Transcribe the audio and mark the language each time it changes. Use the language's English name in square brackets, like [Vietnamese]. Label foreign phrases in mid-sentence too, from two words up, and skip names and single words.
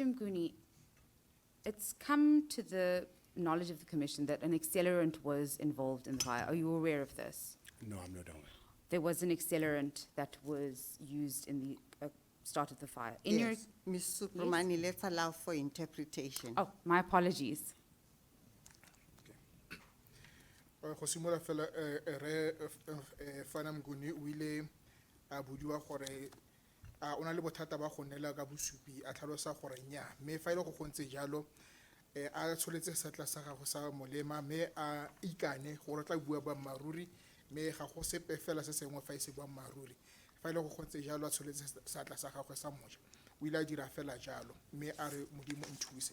[English] Mguni, it's come to the knowledge of the commission that an accelerant was involved in the fire. Are you aware of this? No, I'm not aware. There was an accelerant that was used in the start of the fire. In your, Yes, Ms. Subramani, let's allow for interpretation. oh, my apologies. [Tswana] Go simola fela re Fana Mguni o ile a budiwa gore o na le bothata ba go nela ka bosupi a tlhalosa gore nya mme fa ile go gontse jalo a tsholetse setla sa gago sa molema mme a ikane gore tla bua ba maruri mme ga go sepe fela se sengwe fa ise bua maruri fa ile go gontse jalo a tsholetse setla sa gago sa moja o ile a dira fela jalo mme a re modimo nthuise.